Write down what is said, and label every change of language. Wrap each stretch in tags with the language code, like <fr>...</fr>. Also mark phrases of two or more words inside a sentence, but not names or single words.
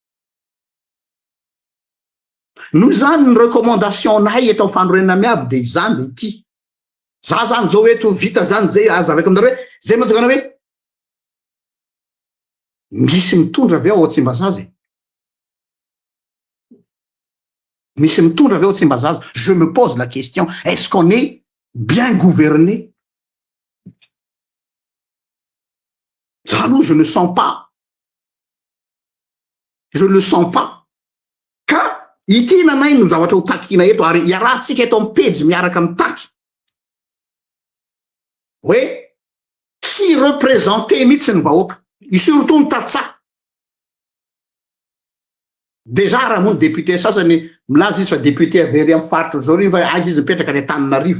<mg>Noho zany ny recommandation nay eto amin'ny fanorenana miabo de izany de ity. Za zany zao eto vita zany zay azaveko aminareo hoe zay mahatonga anao hoe misy mitondra avy ao Tsimbazaza. Misy mitondra avy ao Tsimbazaza.</mg> <fr>Je me pose la question, est-ce qu'on est bien gouverné? Ça nous, je ne sens pas. Je ne sens pas.</fr> <mg>Ka ity nanay no zavatra ho takina eto ary iarahantsika eto amin'ny pejy miaraka mitaky. Hoe tsy représenté mihitsy ny vahoaka. Surtout ny tatsa. Déjà raha moa ny député sasany milaza izy fa député avery amin'ny faritra zao ry fa aiza izy mipetraka any Antananarivo.</mg>